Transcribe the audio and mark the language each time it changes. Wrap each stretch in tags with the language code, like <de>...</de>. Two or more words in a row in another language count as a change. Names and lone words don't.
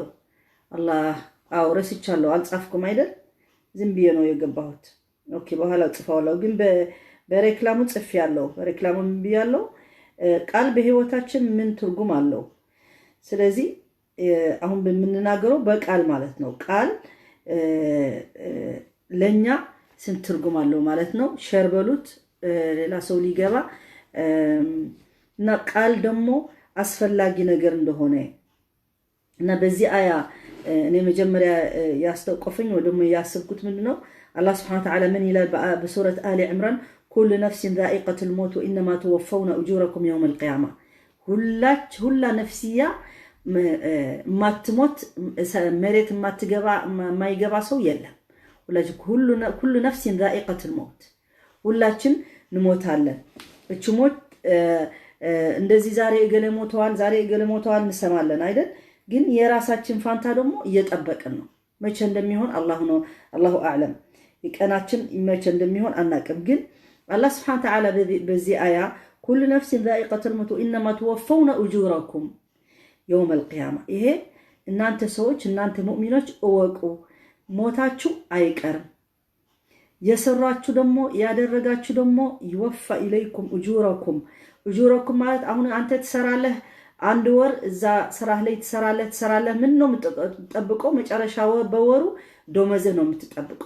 <am>አላህ ረስቻለሁ አልጻፍኩም አይደል ዝም ብዬ ነው የገባሁት ኦኬ በኋላ ጽፋለሁ ግን በሬክላሙ ጽፍ ያለው በሬክላሙ ምን ብያለሁ ቃል በህይወታችን ምን ትርጉም አለው ስለዚህ አሁን በምንናገረው በቃል ማለት ነው ቃል ለኛ ስንት ትርጉም አለው ማለት ነው ሸርበሉት ሌላ ሰው ሊገባ እና ቃል ደግሞ አስፈላጊ ነገር እንደሆነ እና በዚህ አያ እኔ መጀመሪያ ያስተቆፈኝ ወደሞ ያስብኩት ምንድነው አላህ</am> <ar>سبحانه وتعالى</ar> <am>ምን ይላል በሱረት አሊ ኢምራን</am> <ar>كل نفس ذائقة الموت وإنما توفون أجوركم يوم القيامة</ar> <am>ሁላ ነፍስያ ማትሞት መሬት ማይገባ ሰው የለም</am> <ar>كل نفس ذائقة الموت</ar> <am>ሁላችን እንሞታለን እቺ ሞት እንደዚህ ዛሬ እገለ ሞተዋል እንሰማለን አይደል ግን የራሳችን ፋንታ ደግሞ እየጠበቀን ነው መቼ እንደሚሆን</am> <ar>الله أعلم</ar> <am>ይቀናችን መቼ እንደሚሆን አናቅም ግን አላህ</am> <ar>سبحانه وتعالى</ar> <am>በዚህ አያ</am> <ar>كل نفس ذائقة الموت وإنما توفون أجوركم يوم القيامة</ar> <am>ይሄ እናንተ ሰዎች እናንተ ሙእሚኖች እወቁ ሞታችሁ አይቀርም የሰራችሁ ደግሞ ያደረጋችሁ ደግሞ</am> <ar>يوفى إليكم أجوركم</ar> <am>ማለት አሁን አንተ ትሰራለህ አንድ ወር እዛ ስራህ ላይ ትሰራለህ ምን ነው የምትጠብቀው መጨረሻ በወሩ ዶመዝ ነው የምትጠብቀው</am>